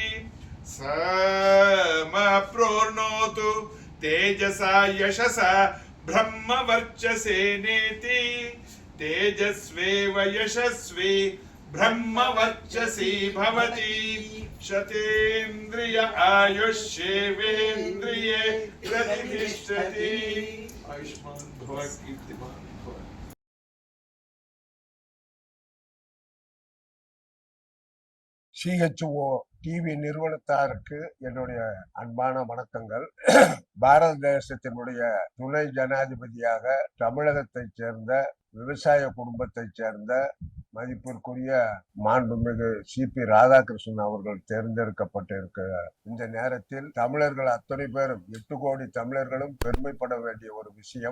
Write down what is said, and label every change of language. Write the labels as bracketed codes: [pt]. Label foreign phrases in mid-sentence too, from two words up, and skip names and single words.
[sa] समप्रोर्णोतु तेजसा यशसा ब्रह्मवर्चसेनेति तेजस्वेव यशस्वी ब्रह्मवर्चसी भवति शतेन्द्रिय आयुष्येवेन्द्रिये प्रतिष्ठति आयुष्मान भव कीर्तिमान भव [ta] CHO டிவி நிறுவனத்தாருக்கு என்னுடைய அன்பான வணக்கங்கள். பாரத தேசத்தினுடைய துணை ஜனாதிபதியாக தமிழகத்தைச் சேர்ந்த விவசாய குடும்பத்தைச் சேர்ந்த மதிப்பிற்குரிய மாண்புமிகு CP ராதாகிருஷ்ணன் அவர்கள் தேர்ந்தெடுக்கப்பட்டிருக்க இந்த நேரத்தில் தமிழர்கள் அத்தனை பேரும் 8 கோடி தமிழர்களும் பெருமைப்பட வேண்டிய ஒரு விஷயம்.